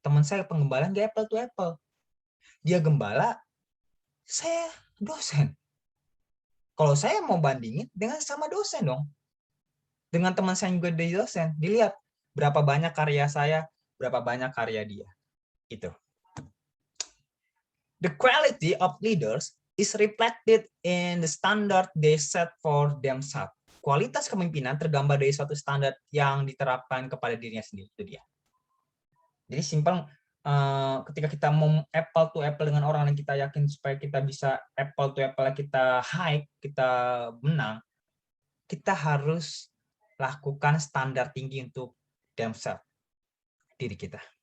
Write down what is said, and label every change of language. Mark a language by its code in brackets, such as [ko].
[id] Teman saya penggembalaan nggak apple to apple. Dia gembala, saya dosen. Kalau saya mau bandingin dengan sama dosen dong. Dengan teman saya juga dari dosen, dilihat berapa banyak karya saya, berapa banyak karya dia. Itu. [en] The quality of leaders is reflected in the standard they set for themselves. [id] Kualitas kepemimpinan tergambar dari suatu standar yang diterapkan kepada dirinya sendiri. Itu dia. Jadi simpel, ketika kita mau apple to apple dengan orang yang kita yakin supaya kita bisa apple to apple, kita high, kita menang, kita harus lakukan standar tinggi untuk themselves, diri kita.